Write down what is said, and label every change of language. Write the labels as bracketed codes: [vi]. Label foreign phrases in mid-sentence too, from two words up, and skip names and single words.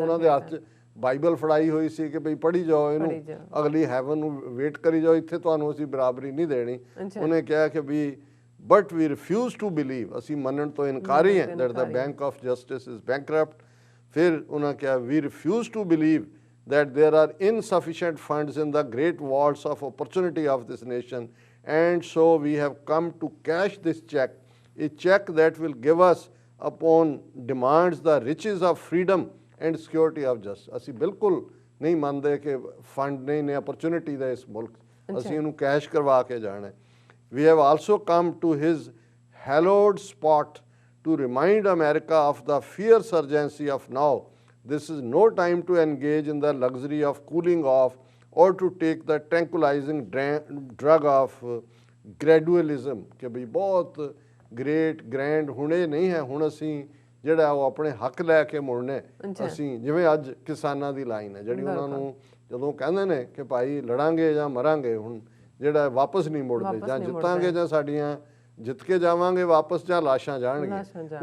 [pa] ਉਹਨਾਂ ਦੇ ਹੱਥ 'ਚ ਬਾਈਬਲ ਫੜਾਈ ਹੋਈ ਸੀ ਕਿ ਬਈ ਪੜ੍ਹੀ ਜਾਓ ਇਹਨੂੰ, ਅਗਲੀ ਹੈਵਨ ਨੂੰ ਵੇਟ ਕਰੀ ਜਾਓ, ਇੱਥੇ ਤੁਹਾਨੂੰ ਅਸੀਂ ਬਰਾਬਰੀ ਨਹੀਂ ਦੇਣੀ। ਉਹਨੇ ਕਿਹਾ ਕਿ ਵੀ [en] but we refuse to believe, [pa] ਅਸੀਂ ਮੰਨਣ ਤੋਂ ਇਨਕਾਰੀ ਹਾਂ [en] that the bank of justice is bankrupt. [pa] ਫਿਰ ਉਹਨਾਂ ਕਿਹਾ [en] we refuse to believe that there are insufficient funds in the great vaults of opportunity of this nation, and so we have come to cash this check, a check that will give us upon demands the riches of freedom and security of justice। [pa] ਅਸੀਂ ਬਿਲਕੁਲ ਨਹੀਂ ਮੰਨਦੇ ਕਿ ਫੰਡ ਨਹੀਂ ਨੇ opportunity ਦਾ ਇਸ ਮੁਲਕ, ਅਸੀਂ ਇਹਨੂੰ ਕੈਸ਼ ਕਰਵਾ ਕੇ ਜਾਣਾ। [en] We have also come to his hallowed spot to remind America of the fierce urgency of now। This is no time to engage in the luxury of cooling off or to take the tranquilizing drug of gradualism [pa] ਕਿ ਵੀ ਬਹੁਤ ਗ੍ਰੇਟ ਗ੍ਰੈਂਡ ਹੁਣੇ ਨਹੀਂ ਹੈ, ਹੁਣ ਅਸੀਂ ਜਿਹੜਾ ਉਹ ਆਪਣੇ ਹੱਕ ਲੈ ਕੇ ਮੁੜਨੇ। ਅਸੀਂ ਜਿਵੇਂ ਅੱਜ ਕਿਸਾਨਾਂ ਦੀ ਲਾਈਨ ਹੈ ਜਿਹੜੀ ਉਹਨਾਂ ਨੂੰ ਜਦੋਂ ਕਹਿੰਦੇ ਨੇ ਕਿ ਭਾਈ ਲੜਾਂਗੇ ਜਾਂ ਮਰਾਂਗੇ, ਹੁਣ ਜਿਹੜਾ ਵਾਪਸ ਨਹੀਂ ਮੁੜਦੇ, ਜਾਂ ਜਿੱਤਾਂਗੇ ਜਾਂ ਸਾਡੀਆਂ ਜਿੱਤ ਕੇ ਜਾਵਾਂਗੇ ਵਾਪਸ, ਜਾਂ ਲਾਸ਼ਾਂ ਜਾਣਗੀਆਂ।